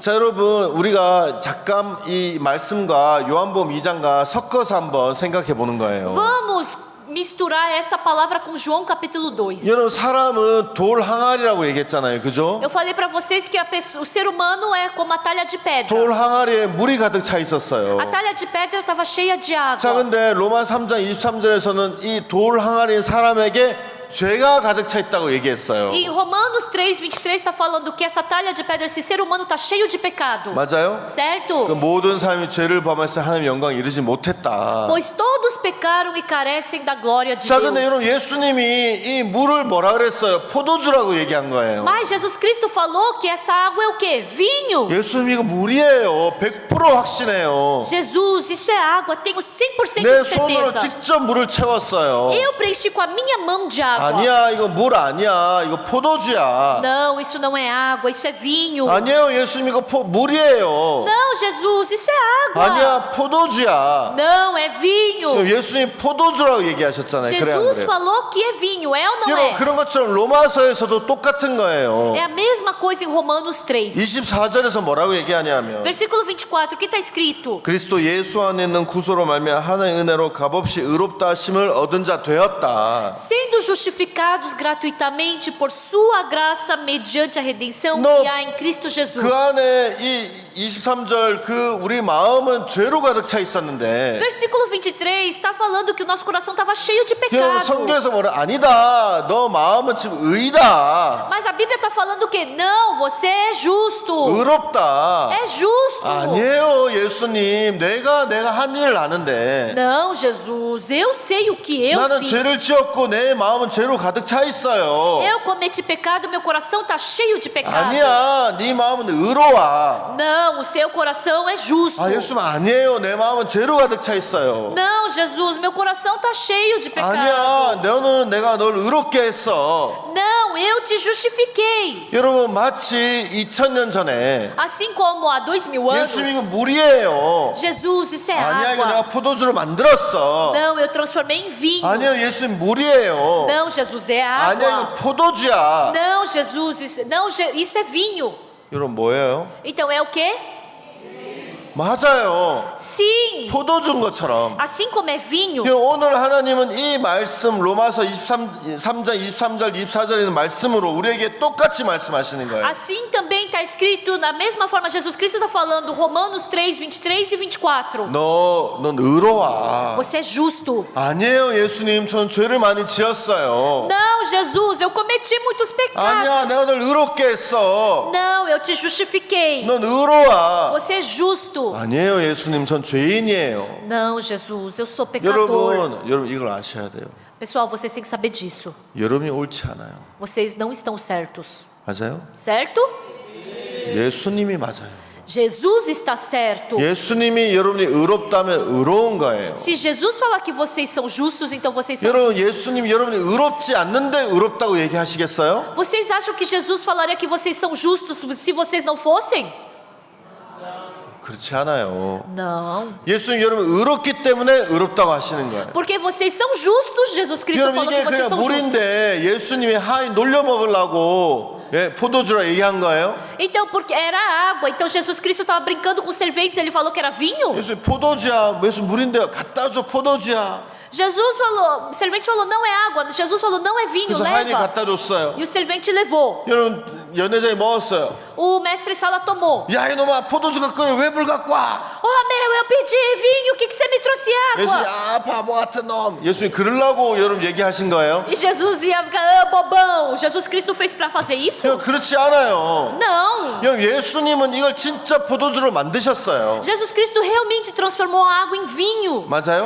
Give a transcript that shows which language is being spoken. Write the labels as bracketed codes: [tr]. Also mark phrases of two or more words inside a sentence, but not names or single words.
[ko] 자 여러분 우리가 잠깐 이 말씀과 요한복음 2장과 섞어서 한번 생각해 보는 거예요. [pt] Vamos misturar essa palavra com João capítulo 2. [ko] 여러분 사람은 돌 항아리라고 얘기했잖아요, 그죠? [pt] Eu falei para vocês que o ser humano é como a talha de pedra. [ko] 돌 항아리에 물이 가득 차 있었어요. [pt] A talha de pedra estava cheia de [ko] 자 [pt] água. [ko] 근데 로마 3장 23절에서는 이 돌 항아리인 사람에게 죄가 가득 차 있다고 얘기했어요. [pt] E Romanos 3:23 está falando que essa talha de pedra, esse ser humano está cheio de pecado. [ko] 맞아요? 그 [pt] Certo? [ko] 모든 사람이 죄를 범해서 하나님 영광 이르지 못했다. [pt] Pois todos pecaram e carecem da glória de [ko] 자 근데 여러분 [pt] Deus. [ko] 예수님이 이 물을 뭐라 그랬어요? 포도주라고 얘기한 거예요. [pt] Mas Jesus Cristo falou que essa água é o quê? Vinho. [ko] 예수님 이거 물이에요. 100% 확신해요. [pt] Jesus, isso é água, tenho 100% [ko] 내 [pt] de [ko] 손으로 [pt] certeza. [ko] 직접 물을 채웠어요. [pt] Eu preenchi com a minha mão de água. [ko] 아니야 이거 물 아니야 이거 포도주야. [pt] Não, isso não é água, isso é vinho. [ko] 아니에요 예수님 이거 물이에요. [pt] Não, Jesus, isso é água. [ko] 아니야 포도주야. [pt] Não, é vinho. [ko] 예수님 포도주라고 얘기하셨잖아요. 그래 안 [pt] Jesus [ko] 그래요? [pt] falou que é vinho, é ou não [ko] 여러분 [pt] é? [ko] 그런 것처럼 로마서에서도 똑같은 거예요. [pt] É a mesma coisa em Romanos 3. [ko] 24절에서 뭐라고 얘기하냐면 [pt] Versículo 24, o que está escrito? [ko] 그리스도 예수 안에 있는 구소로 말미암아 하나님의 은혜로 값없이 의롭다 하심을 얻은 자 되었다. [pt] Sendo justificados gratuitamente por sua graça mediante a redenção No. que há em Cristo Jesus. [ko] 그 안에 이 23절 그 우리 마음은 죄로 가득 차 있었는데 [pt] Versículo 23 está falando que o nosso coração estava cheio de [ko] 여러분 [pt] pecado. [ko] 성경에서 뭐라 아니다 너 마음은 지금 의다 [pt] Mas a Bíblia está falando que não, você é justo. [ko] 의롭다. [pt] É justo. [ko] 아니에요 예수님 내가 한 일을 아는데 [pt] Não, Jesus, eu sei o que eu [ko] 나는 [pt] fiz. [ko] 죄를 지었고 내 마음은 죄로 가득 차 있어요. [pt] Eu cometi pecado, meu coração está cheio de pecado. [ko] 아니야 네 마음은 의로워. [pt] Não, o seu coração é justo. [ko] 아 예수님 아니에요 내 마음은 죄로 가득 차 있어요. [pt] Não, Jesus, meu coração está cheio de pecado. [ko] 아니야 너는 내가 널 의롭게 했어. [pt] Não, eu te justifiquei. [ko] 여러분 마치 2000년 전에 [pt] Assim como há 2000 [ko] 예수님 이거 [pt] anos, [ko] 물이에요. [pt] Jesus, isso é [ko] 아니야 이거 내가 [pt] água. [ko] 포도주로 만들었어. [pt] Não, eu transformei em vinho. [ko] 아니요 예수님 물이에요. [pt] Não, Jesus, é [ko] 아니야 [pt] água. [ko] 이거 포도주야. [pt] Não, Jesus, isso é vinho. [ko] 여러분 뭐예요? [pt] Então é o quê? [ko] 맞아요. [pt] Sim. [ko] 포도주인 것처럼. [pt] Assim como é vinho, [ko] 오늘 하나님은 이 말씀 로마서 3장 23절 24절에 있는 말씀으로 우리에게 똑같이 말씀하시는 거예요. [pt] assim também está escrito, da mesma forma, Jesus Cristo está falando, Romanos 3, 23 e 24. [ko] 넌 의로워. [pt] Você é justo. [ko] 아니에요 예수님 전 죄를 많이 지었어요. [pt] Não, Jesus, eu cometi muitos [ko] 아니야 [pt] pecados. [ko] 내가 널 의롭게 했어. [pt] Não, eu te justifiquei. [ko] 넌 의로워. [pt] Você é justo. [ko] 아니에요 예수님 전 죄인이에요. [pt] Não, Jesus, eu sou pecador. [ko] 여러분 이걸 아셔야 돼요. [pt] Pessoal, vocês têm que saber disso. [ko] 여러분이 옳지 않아요. [pt] Vocês não estão certos. [ko] 맞아요? [pt] Certo? [ko] 예수님이 맞아요. [pt] Jesus está certo. [ko] 예수님이 여러분이 의롭다면 의로운 거예요. [pt] Se Jesus falar que vocês são justos, então vocês são [ko] 여러분 [pt] justos. [ko] 예수님 여러분이 의롭지 않는데 의롭다고 얘기하시겠어요? [pt] Vocês acham que Jesus falaria que vocês são justos se vocês não fossem? [ko] 그렇지 않아요. [pt] Não. [ko] 예수님 여러분 의롭기 때문에 의롭다고 하시는 거예요. [pt] Porque vocês são justos. Jesus Cristo [ko] 여러분 [pt] falou que [ko] 이게 [pt] vocês [ko] 그냥 [pt] são justos. [ko] 물인데 예수님이 하인 놀려 먹으려고 포도주라 얘기한 거예요? [pt] Então, porque era água. Então Jesus Cristo estava brincando com serventes. Ele falou que era vinho. [ko] 예수님 포도주야. 예수 물인데 갖다 줘 포도주야. [pt] Jesus falou, o servente falou, não é água. Jesus falou, não é vinho, [ko] 그래서 하인이 [pt] leva. [ko] 갖다 줬어요. [pt] E o servente levou. [ko] 여러분 연회장이 먹었어요. [pt] O mestre Sala tomou. [ko] 야 이놈아 포도주 갖고 왜 물 갖고 와? [pt] Oh, meu, eu pedi vinho. O que você me trouxe [ko] 예수님 [pt] água? [ko] 아 바보 같은 놈. 예수님 그러려고 여러분 얘기하신 거예요? [pt] E Jesus ia ficar, ah, bobão. Jesus Cristo fez para fazer isso? [ko] 그렇지 않아요. [pt] Não. [ko] 여러분 예수님은 이걸 진짜 포도주로 만드셨어요. [pt] Jesus Cristo realmente transformou a água em vinho. [ko] 맞아요?